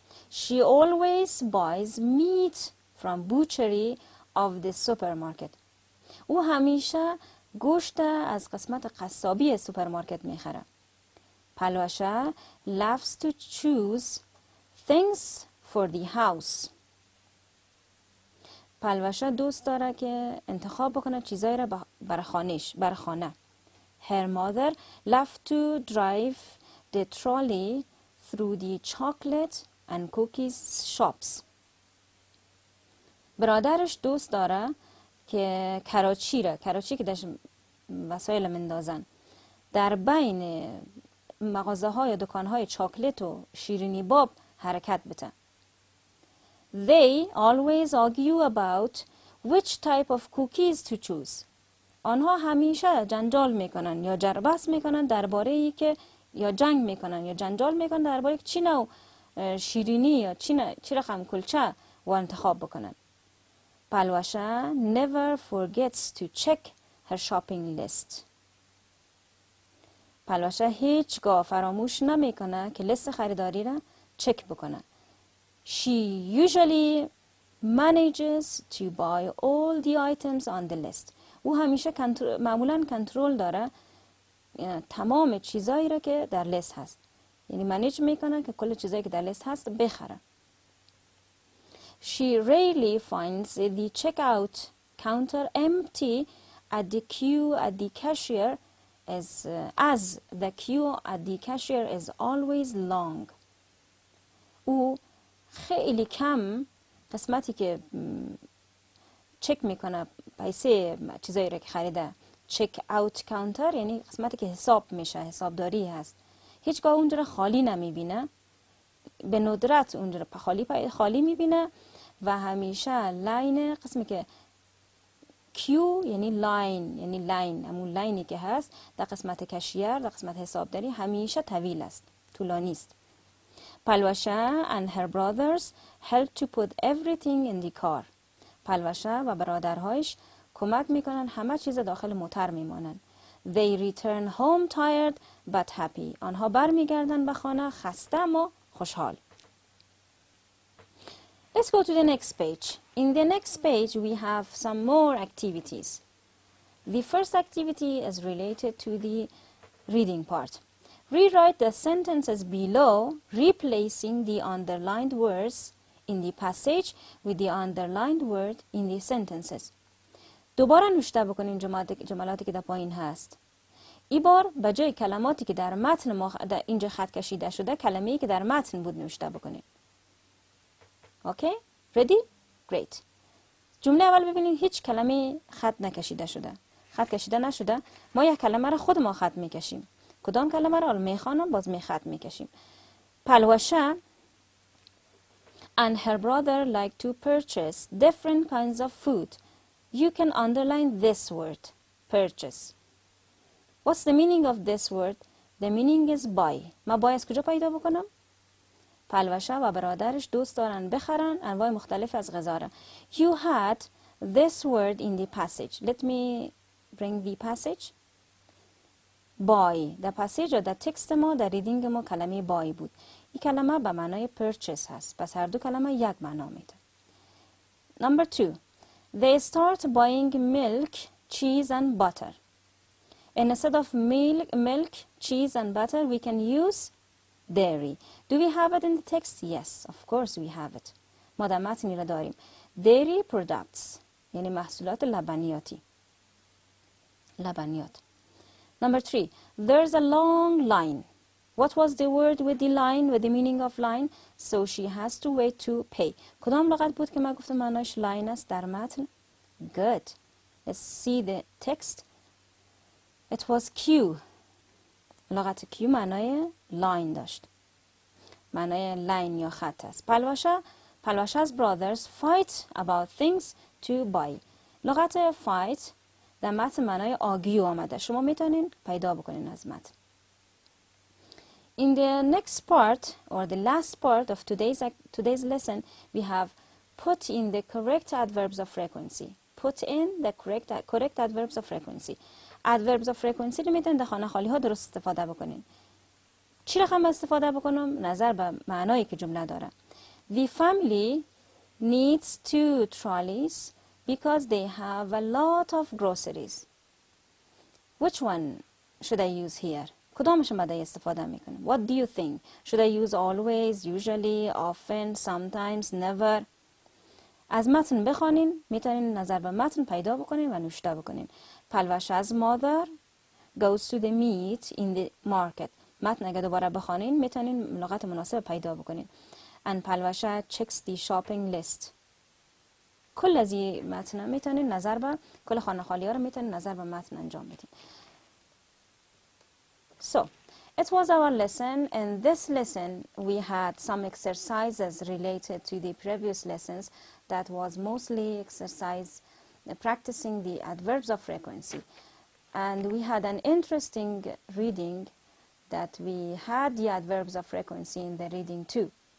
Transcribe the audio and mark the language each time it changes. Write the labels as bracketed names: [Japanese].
[English] She always buys meat from butchery of the supermarket. [Persian] او همیشه گوشت از قسمت قصابی سوپرمارکت میخره. [English] Palwasha loves to choose things for the house. [Persian] پلوشه دوست داره که انتخاب بکنه چیزایی را برای خانه. [English] Her mother loved to drive the trolley through the chocolate and cookies shops. [Persian] برادرش دوست داره که کراچی که داشت وسایل مندازن در بین مغازه های و دکان های چاکلت و شیرینی باب حرکت بده. [English] They always argue about which type of cookies to choose. [Persian] آنها همیشه جنجال میکنن یا جربس میکنن درباره ای که یا جنگ میکنن یا جنجال میکنن درباره چی نوع شیرینی یا چی رقم کلچه و انتخاب بکنن. [English] Palwasha never forgets to check her shopping list. [Persian] پلوشه هیچگاه فراموش نمیکنه که لیست خریداری را چک بکنه. [English] She usually manages to buy all the items on the list. [Persian] او همیشه معمولاً کنترل داره تمام چیزایی را که در لیست هست. یعنی منیج میکنه که کل چیزایی که در لیست هست بخره. [English] She rarely finds the checkout counter empty at the queue at the cashier as the queue at the cashier is always long. [Persian] او خیلی کم قسمتی که چک میکنه پیسه چیزایی را که خریده چک اوت کانتر، یعنی قسمتی که حساب میشه، حسابداری هست، هیچگاه اونجا را خالی نمیبینه، به ندرت اونجا را خالی میبینه و همیشه لاین قسمی که کیو یعنی لاین همون لاینی که هست در قسمت کشیر در قسمت حسابداری همیشه طویل است، طولانی است. [English] Palwasha and her brothers help to put everything in the car. [Persian] پلوشه و برادرهایش کمک میکنن همه چیز داخل موتر میمانن. [English] They return home tired but happy. [Persian] آنها برمیگردن به خانه خسته اما خوشحال. [English] Let's go to the next page. In the next page we have some more activities. The first activity is related to the reading part. Rewrite the sentences below, replacing the underlined words in the passage with the underlined word in the sentences. [Persian] دوباره نوشته بکنین جملاتی که در پایین هست. این بار به جای کلماتی که در متن در اینجا خط کشیده شده، کلمه‌ای که در متن بود نوشته بکنین. [English] Okay? Ready? Great. [Persian] جمله اول ببینید هیچ کلمه خط نکشیده شده. خط کشیده نشده. ما یک کلمه را خود ما خط میکشیم. کدام کلمه را میخوانم باز خط میکشیم. [English] Palwasha and her brother like to purchase different kinds of food. You can underline this word, purchase. What's the meaning of this word? The meaning is buy. [Persian] ما buy از کجا پیدا بکنم؟ پلوشه و برادرش دوست دارن بخرن انواع مختلف از غذا را. [English] You had this word in the passage. Let me bring the passage. [Persian] buy. در passage و در تکست ما در ریدینگ ما کلمه buy بود. این کلمه به معنای purchase هست. پس هر دو کلمه یک معنا میده. [English] Number 2. They start buying milk, cheese and butter. Instead of milk, cheese and butter, we can use dairy. Do we have it in the text? Yes, of course we have it. [Persian] ما در متنی را داریم. [English] Dairy products. [Persian] یعنی محصولات لبنیاتی. لبنیات. [English] Number 3. There's a long line. What was the word with the line, with the meaning of line? So she has to wait to pay. [Persian] کدام لغت بود که ما گفتم معناش line است در متن؟ Good. [English] Let's see the text. It was Q. [Persian] لغت Q معنای line داشت. معنای line یا خط است. [English] Palwasha's brothers fight about things to buy. [Persian] لغت fight در متن معنای argue آمده. شما میتونین پیدا بکنین از متن. [English] In the next part or the last part of today's lesson, we have put in the correct adverbs of frequency. Put in the correct adverbs of frequency. [Persian] Adverbs of frequency رو میتونید در خانه خالی ها درست استفاده بکنین. چی رقم استفاده بکنم؟ نظر به معنایی که جمله داره. [English] The family needs 2 trolleys because they have a lot of groceries. Which one should I use here? [Persian] کدامش مدای استفاده میکنیم؟ [English] What do you think? Should I use always, usually, often, sometimes, never? [Persian] از متن بخوانین، میتونین نظر به متن پیدا بکنین و نوشته بکنین. [English] Palwasha's mother goes to the meat in the market. [Persian] متن اگه دوباره بخوانین میتونین لغت مناسب پیدا بکنین. [English] And Palwasha checks the shopping list. [Persian] کل از این متن میتونین نظر به کل خانه خالی ها رو میتونین نظر به متن انجام بدین. [English] So, it was our lesson. In this lesson, we had some exercises related to the previous lessons that was mostly exercise practicing the adverbs of frequency. And we had an interesting reading that we had the adverbs of frequency in the reading too.